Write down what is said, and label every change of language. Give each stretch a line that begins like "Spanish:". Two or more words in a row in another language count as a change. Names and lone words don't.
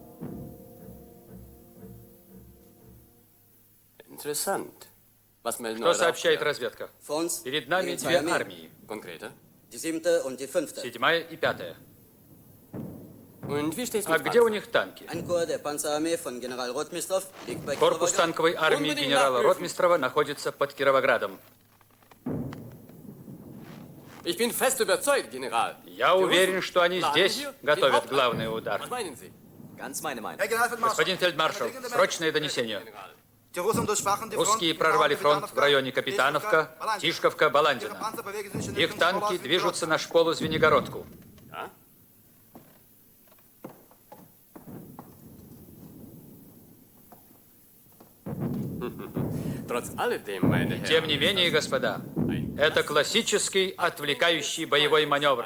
German: Interessant. Was melden
Russian: Что
German: eure
Russian: сообщает
German: Abwehr?
Russian: разведка? Фонс, Перед нами две армии. Конкретно.
German: die 7. und die 5.
Russian: 7-я и 5-я.
German: Und wie steht's
Russian: А
German: mit
Russian: где у
German: Panzer?
Russian: них танки?
German: Ein Korps der Panzerarmee von General Rotmistrov liegt bei
Russian: Корпус
German: Kировоград.
Russian: танковой армии генерала Ротмистрова находится под Кировоградом.
German: Ich bin fest überzeugt, General.
Russian: Я уверен, что они здесь готовят главный удар.
German: Ganz meine Meinung.
Russian: Господин фельдмаршал, срочное донесение.
German: Die Russen durchbrachen die Front.
Russian: Русские прорвали фронт в районе Капитановка, Тишковка, Баландина. Их танки движутся на школу Звенигородку. Тем не менее, господа, это классический отвлекающий боевой маневр.